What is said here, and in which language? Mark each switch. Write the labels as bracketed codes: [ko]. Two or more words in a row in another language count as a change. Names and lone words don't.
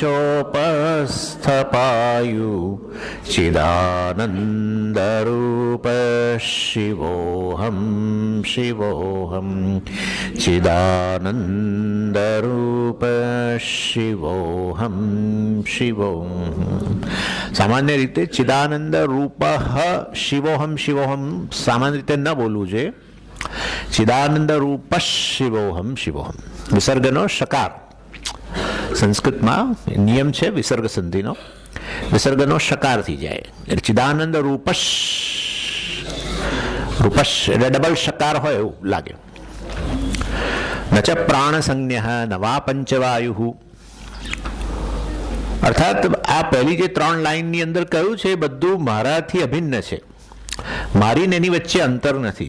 [sa] चोपस्थपायु चिदानन्दरूप शिवोऽहं शिवोऽहं चिदानन्दरूप शिवोऽहं शिवोऽहं। [gu] સામાન્ય રીતે [sa] चिदानंद रूप शिवोहम शिवोहम [gu] સામાન્ય રીતે ન બોલવું છે। [sa] चिदानंद रूप शिवोहम शिवोहम [gu] विसर्गનો શકાર સંસ્કૃતમાં નિયમ છે વિસર્ગ સંધિનો, વિસર્ગનો શકાર થઈ જાય એટલે ચિદાનંદ રૂપશ રૂપશ એટલે ડબલ શકાર હોય એવું લાગે। [sa] न च प्राण संज्ञः न वा पंचवायु [gu] અર્થાત આ પહેલી જે 3 લાઈનની અંદર કહ્યું છે એ બધું મારાથી અભિન્ન છે, મારી ને એની વચ્ચે અંતર નથી।